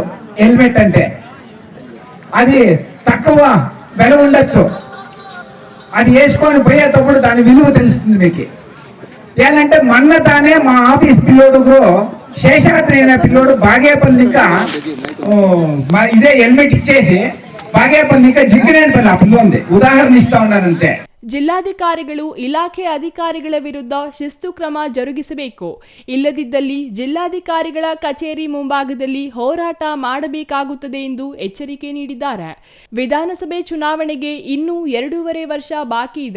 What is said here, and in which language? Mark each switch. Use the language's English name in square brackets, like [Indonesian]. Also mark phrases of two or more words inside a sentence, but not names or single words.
[Telugu] హెల్మెట్ అంటే అది తక్కువ వెల ఉండొచ్చు, అది వేసుకొని పోయేటప్పుడు దాని విలువ తెలుస్తుంది మీకు. ఏంటంటే మొన్న తానే మా ఆఫీస్ పిల్లోడు శేషాద్రి అనే పిల్లోడు బాగేపల్లి ఇంకా ఇదే హెల్మెట్ ఇచ్చేసి బాగేపల్లి ఇంకా జిగ్గినేపల్లి ఆ పిల్ల ఉంది, ఉదాహరణ ఇస్తా ఉన్నానంతే. [Kannada] ಜಿಲ್ಲಾಧಿಕಾರಿಗಳು ಇಲಾಖೆ ಅಧಿಕಾರಿಗಳ ವಿರುದ್ಧ ಶಿಸ್ತು ಕ್ರಮ ಜರುಗಿಸಬೇಕು, ಇಲ್ಲದಿದ್ದಲ್ಲಿ ಜಿಲ್ಲಾಧಿಕಾರಿಗಳ ಕಚೇರಿ ಮುಂಭಾಗದಲ್ಲಿ ಹೋರಾಟ ಮಾಡಬೇಕಾಗುತ್ತದೆ ಎಂದು ಎಚ್ಚರಿಕೆ ನೀಡಿದ್ದಾರೆ. ವಿಧಾನಸಭೆ ಚುನಾವಣೆಗೆ ಇನ್ನೂ 2.5 ವರ್ಷ ಬಾಕಿ ಇದೆ.